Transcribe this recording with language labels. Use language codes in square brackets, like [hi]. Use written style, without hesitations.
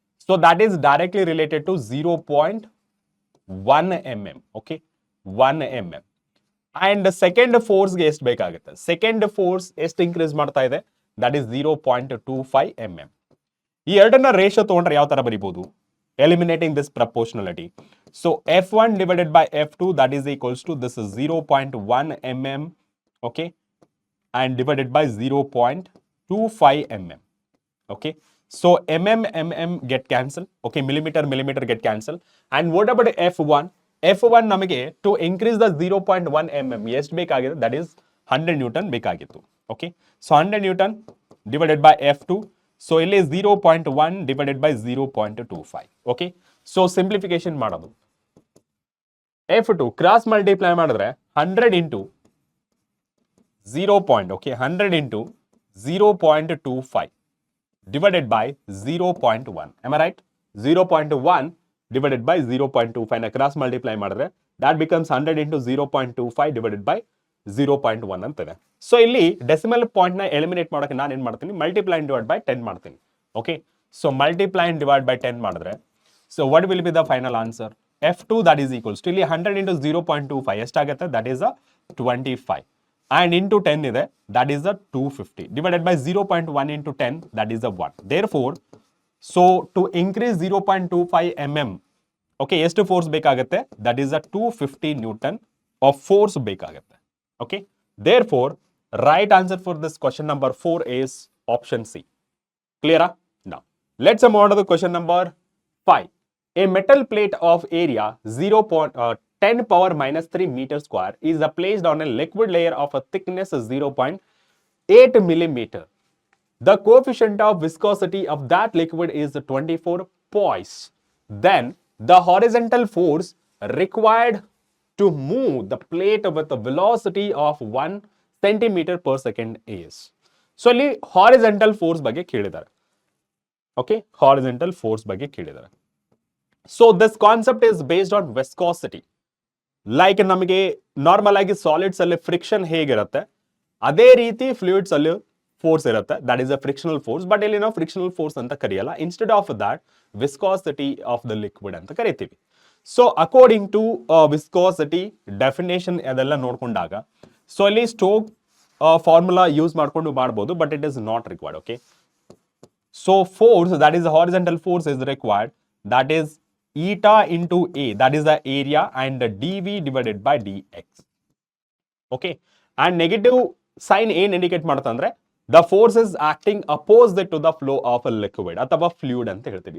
[en] So that is directly related to 0.1 mm. Okay, 1 mm. And second ಫೋರ್ಸ್ಗೆ [kn] ಎಷ್ಟು ಬೇಕಾಗುತ್ತೆ? [en] second force [kn] ಎಷ್ಟು increase ಮಾಡ್ತಾ ಇದೆ? [en] That is 0.25 mm. [kn] ಈ ಎರಡನ್ನ ರೇಷಿಯೋ ತಗೊಂಡ್ರೆ ಯಾವ ತರ ಬರೀಬಹುದು? [en] Eliminating this proportionality. So F1 divided by F2, that is equals to, this is 0.1 mm, okay, and divided by 0.25 mm. Okay, so mm get cancelled. Okay, millimeter get cancelled. And what about F1? F1 ನಮಗೆ to increase the 0.1 mm [kn] ಎಷ್ಟು ಬೇಕಾಗಿದೆ? [en] that is 100 Newton ಬೇಕಾಗಿತ್ತು. Okay, so 100 Newton divided by F2. So ಇಲ್ಲಿ 0.1 divided by 0.25. Okay, so simplification ಮಾಡೋದು. F2 cross multiply ಮಾಡಿದ್ರೆ 100 into 0. Okay, 100 into 0.25 divided by 0.1. Am I right? 0.1 divided by 0.25 ನ cross multiply ಮಾಡಿದ್ರೆ that becomes 100 into 0.25 divided by 0.1 ಅಂತಿದೆ. [kn] So ಇಲ್ಲಿ decimal point ನ eliminate ಮಾಡೋಕೆ ನಾನು ಏನ್ ಮಾಡ್ತೀನಿ? ಮಲ್ಟಿಪ್ಲೈ ಡಿವೈಡ್ ಬೈ 10 ಮಾಡ್ತೀನಿ. [en] Okay, so multiply divide by 10 ಮಾಡಿದ್ರೆ so what will be the final answer? F2 that is equals to ಇಲ್ಲಿ 100 into 0.25 [kn] ಎಷ್ಟಾಗುತ್ತೆ? [en] that is a 25. and into 10 ಇದೆ, that is a 250 divided by 0.1 into 10, that is a 1. Therefore, so to increase 0.25 mm okay, [kn] ಎಷ್ಟು force ಬೇಕಾಗುತ್ತೆ? [en] That is a 250 newton of force ಬೇಕಾಗುತ್ತೆ. Okay, therefore right answer for this question number 4 is option C. Clear? Now, let's move on to the question number 5. A metal plate of area 10 power minus 3 meter square is placed on a liquid layer of a thickness 0.8 millimeter. The coefficient of viscosity of that liquid is 24 poise. Then the horizontal force required to move the plate with a velocity of 1 centimeter per second is. So, ಇಲ್ಲಿ horizontal force ಬಗ್ಗೆ ಕೇಳಿದ್ದಾರೆ. Okay, horizontal force [kn] ಬಗ್ಗೆ ಕೇಳಿದ್ದಾರೆ. [en] So, this concept is based on viscosity. [kn] Like ನಮಗೆ normal ಆಗಿ solids ಅಲ್ಲಿ friction ಹೇಗಿರುತ್ತೆ ಅದೇ ರೀತಿ ಫ್ಲೂಯಿಡ್ಸ್ ಅಲ್ಲಿ ಫೋರ್ಸ್ ಇರುತ್ತೆ, [en] That is a frictional force. [kn] But ಇಲ್ಲಿ ನಾವು ಫ್ರಿಕ್ಷನಲ್ ಫೋರ್ಸ್ ಅಂತ ಕರೆಯಲ್ಲ, instead of that viscosity of the liquid ಅಂತ ಕರಿತೀವಿ. So according to viscosity definition ಅದೆಲ್ಲ ನೋಡ್ಕೊಂಡಾಗ, ಸೊ ಅಲ್ಲಿ ಸ್ಟೋಕ್ ಫಾರ್ಮುಲಾ ಯೂಸ್ ಮಾಡ್ಕೊಂಡು ಮಾಡ್ಬೋದು, [en] But it is not required. Okay, so force, that is the horizontal force, is required, that is eta into A, that is the area, and dV divided by dx. Okay, and negative sign [kn] ಏನ್ indicate ಮಾಡುತ್ತೆ ಅಂದ್ರೆ [en] the force is acting opposite to the flow of a liquid ಅಥವಾ fluid ಅಂತ ಹೇಳ್ತೀವಿ.